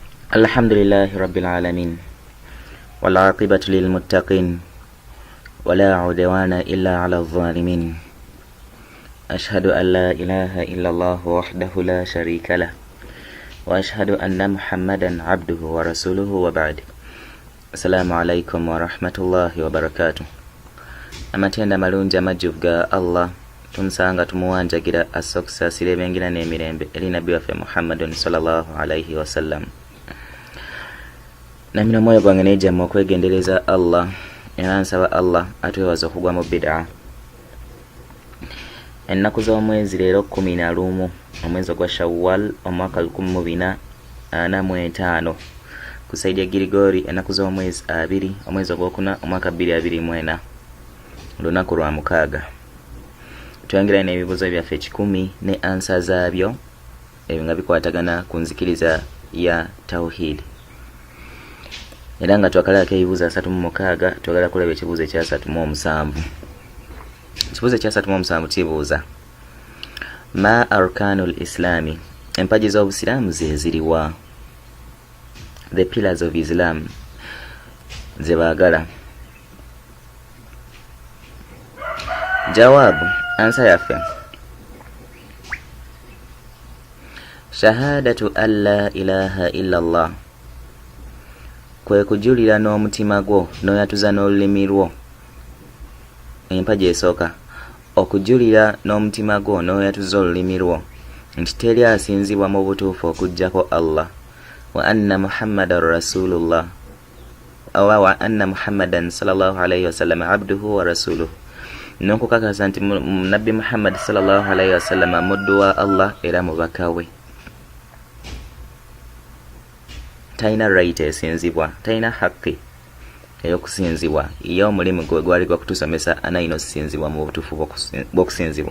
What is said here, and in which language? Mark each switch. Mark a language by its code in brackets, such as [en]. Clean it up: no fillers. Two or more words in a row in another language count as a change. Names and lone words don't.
[ar] الحمد لله رب العالمين والعاقبة للمتقين ولا عدوان إلا على الظالمين. أشهد أن لا إله إلا الله وحده لا شريك له وأشهد أن محمدا عبده ورسوله وبعد. السلام عليكم ورحمة الله وبركاته. [lg] Amatenda malungi amajjuvu Allah tumusanga tumuwanjagira assokusaasira ebyengera n'emirembe eri nabbi waffe Muhammadun [ar] صلى الله عليه وسلم. [lg] Namina omwoyo gwange nejjamma okwegendereza Allah era nsaba Allah atwewaza okugwa mu bid'a. Ennaku z'omwezi leero 11 omwezi ogwa Shawwal omwaka 1445 ku saidi ya Girigori, ennaku z'omwezi 2 omwezi ogwokuna omwaka 2024 olunaku lwa mukaaga. Twongera n'ebibuuzo byaffe 10 ne ansa zaabyo ebyo nga bikwatagana ku nzikiriza ya tawhid. Era nga twakalako ebibuuzo 36 twagala kulaba ekibuuzo ekya 37. Ekibuuzo ekya 37 kibuuza [ar] ما أركان الإسلام, [lg] empaji z'obusiraamu ze ziriwa? [en] The pillars of Islam [lg] ze baagala. Jawabu, ansa yaffe [ar] شهادة أن لا إله إلا الله, [lg] kwe kujulira n'omutima gwo n'oyatuza n'olulimi lwo. Empaji esooka, okujulira n'omutima gwo n'oyatuza olulimi lwo nti teri asinzibwa mu butuufu okujjako Allah, [ar] وأن محمدا رسول الله، وأن محمدا صلى الله عليه وسلم عبده ورسوله, [lg] n'okukakasa nti nabbi Muhammad [ar] صلى الله عليه وسلم [lg] muddu wa Allah era mubaka we. Taina right esinzibwa, taina haki eyokusinzibwa, iyo omulimu gwe gwali gwa kutusomesa anaino sinzibwa mu butuufu bw'okusinzibwa.